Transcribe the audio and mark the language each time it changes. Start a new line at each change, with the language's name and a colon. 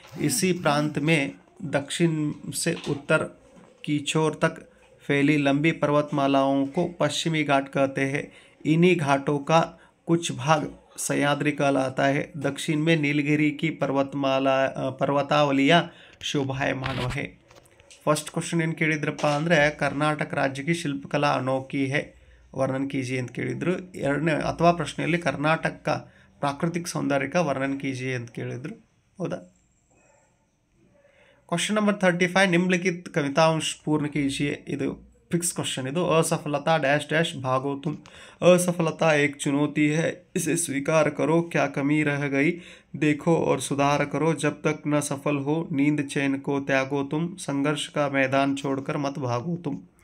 Hindi: इसी प्रांत में दक्षिण से उत्तर की छोर तक फैली लंबी पर्वतमालाओं को पश्चिमी घाट कहते हैं। इन्हीं घाटों का कुछ भाग सह्याद्री कहलाता है। दक्षिण में नीलगिरी की पर्वतावलियाँ शोभायमान है।
Kannada: फर्स्ट क्वेश्चन ಏನು ಕೇಳಿದ್ರಪ್ಪ ಅಂದರೆ ಕರ್ನಾಟಕ ರಾಜ್ಯಕ್ಕೆ ಶಿಲ್ಪಕಲಾ ಅನೋಖಿ
Hindi: है वर्णन कीजिए
Kannada: ಅಂತ ಕೇಳಿದ್ರು। ಎರಡನೇ ಅಥವಾ ಪ್ರಶ್ನೆಯಲ್ಲಿ ಕರ್ನಾಟಕ ಪ್ರಾಕೃತಿಕ ಸೌಂದರ್ಯ
Hindi: का वर्णन कीजिए
Kannada: ಅಂತ ಕೇಳಿದ್ರು, ಹೌದಾ?
Hindi: क्वेश्चन नंबर 35, निम्नलिखित कवितांश पूर्ण कीजिए।
Kannada: ಇದು
Hindi: फिक्स क्वेश्चन। ಇದು असफलता डैश डैश भागो तुम। असफलता एक चुनौती है, इसे स्वीकार करो, क्या कमी रह गई देखो और सुधार करो। जब तक न सफल हो नींद चैन को त्यागो तुम, संघर्ष का मैदान छोड़कर मत भागो तुम।